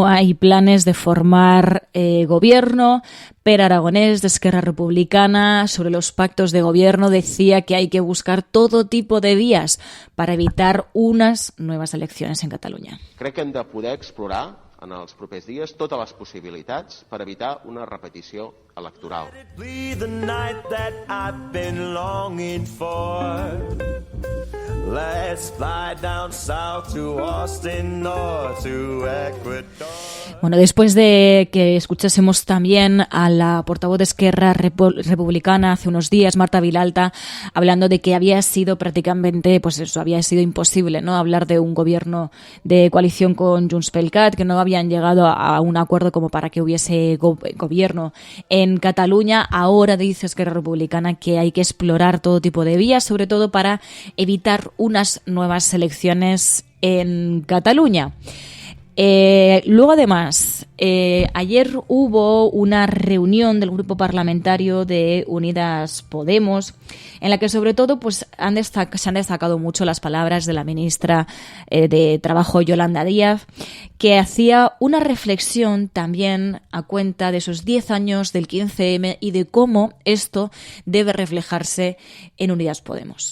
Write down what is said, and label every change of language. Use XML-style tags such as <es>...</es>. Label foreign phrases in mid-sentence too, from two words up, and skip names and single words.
<es>hay planes de formar gobierno, Per Aragonés, de Esquerra Republicana, sobre los pactos de gobierno, decía que hay que buscar todo tipo de vías para evitar unas nuevas elecciones en Cataluña.</es> <ca>Crec que hem de poder explorar en els propers dies totes les possibilitats per evitar una repetició electoral.</ca> <es>Bueno, después de que escuchásemos también a la portavoz de Esquerra Republicana hace unos días, Marta Vilalta, hablando de que había sido prácticamente, pues eso, había sido imposible, ¿no?, hablar de un gobierno de coalición con Junts pel Cat, que no habían llegado a un acuerdo como para que hubiese gobierno en Cataluña. Ahora dice Esquerra Republicana que hay que explorar todo tipo de vías, sobre todo para evitar unas nuevas elecciones en Cataluña. Luego, además, ayer hubo una reunión del grupo parlamentario de Unidas Podemos, en la que sobre todo pues, se han destacado mucho las palabras de la ministra de Trabajo, Yolanda Díaz, que hacía una reflexión también a cuenta de esos 10 años del 15M y de cómo esto debe reflejarse en Unidas Podemos.</es>